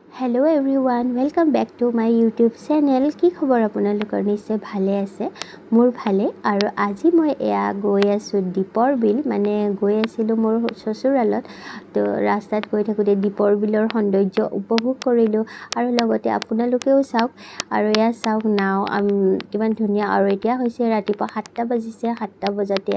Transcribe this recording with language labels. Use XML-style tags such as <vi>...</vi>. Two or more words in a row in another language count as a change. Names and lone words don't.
<en>hello everyone welcome back to my YouTube channel</en> <as>কি খবৰ আপোনালোকৰ নিশ্চয় ভালে আছে মোৰ ভালে আৰু আজি মই এয়া গৈ আছো দীপৰ বিল মানে গৈ আছিল মোৰ শ্বশুৰালত তো ৰাস্তাত গৈ থাকোতে দীপৰ বিলৰ সৌন্দৰ্য উপভোগ কৰিলো আৰু লগতে আপোনালোকেও চাওক আৰু এয়া চাওক নাও কিমান ধুনীয়া আৰু এতিয়া হৈছে ৰাতিপুৱা 7টা বাজিছে 7টা বজাতে</as>